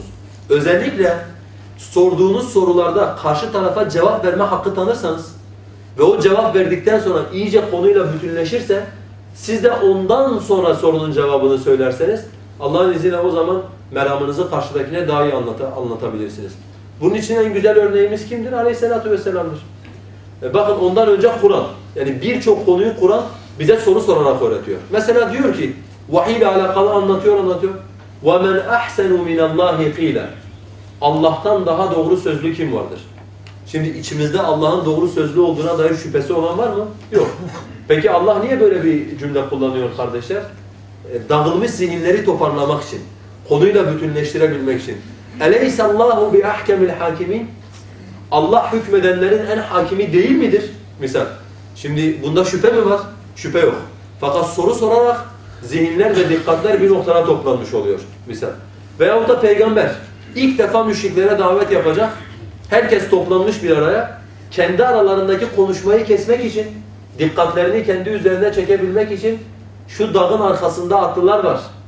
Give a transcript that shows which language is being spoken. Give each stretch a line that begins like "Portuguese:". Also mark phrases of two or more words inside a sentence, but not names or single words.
Turkish: Özellikle sorduğunuz sorularda karşı tarafa cevap verme hakkı tanırsanız ve o cevap verdikten sonra iyice konuyla bütünleşirse, siz de ondan sonra sorunun cevabını söylerseniz, Allah'ın izniyle o zaman meramınızı karşıdakine daha iyi anlatabilirsiniz. Bunun için en güzel örneğimiz kimdir? Aleyhisselatü vesselam'dır. Bakın ondan önce Kur'an. Yani birçok konuyu Kur'an bize soru sorarak öğretiyor. Mesela diyor ki, vahiy ile alakalı anlatıyor.
Arabic: وَمَنْ أَحْسَنُ مِنَ اللّٰهِ قِيلًا
Turkish: Allah'tan daha doğru sözlü kim vardır? Şimdi içimizde Allah'ın doğru sözlü olduğuna dair şüphesi olan var mı? Yok. Peki Allah niye böyle bir cümle kullanıyor kardeşler? Dağılmış zihinleri toparlamak için, konuyla bütünleştirebilmek için.
Arabic: اَلَيْسَ اللّٰهُ بِأَحْكَمِ الْحَاكِمِينَ
Turkish: Allah hükmedenlerin en hakimi değil midir? Misal. Şimdi bunda şüphe mi var? Şüphe yok. Fakat soru sorarak zihinler ve dikkatler bir noktaya toplanmış oluyor. Misal. Veyahut da peygamber ilk defa müşriklere davet yapacak. Herkes toplanmış bir araya. Kendi aralarındaki konuşmayı kesmek için, dikkatlerini kendi üzerine çekebilmek için şu dağın arkasında atlılar var.